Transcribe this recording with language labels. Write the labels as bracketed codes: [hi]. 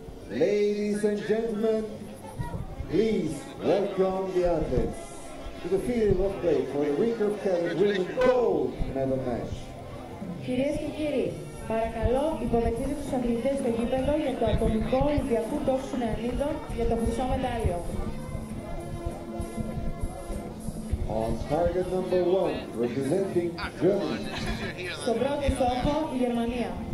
[en] Ladies and gentlemen, please welcome the athletes to the field of play for the recurve cadet women's gold medal match. [el] Κυρίες και κύριοι, παρακαλώ υποδεχτείτε τους αθλητές στο γήπεδο για το ατομικό Ολυμπιακού τόξου νεανίδων για το χρυσό μετάλλιο. [en] On target number 1, representing Germany, [el] Στον πρώτο στόχο η Γερμανία.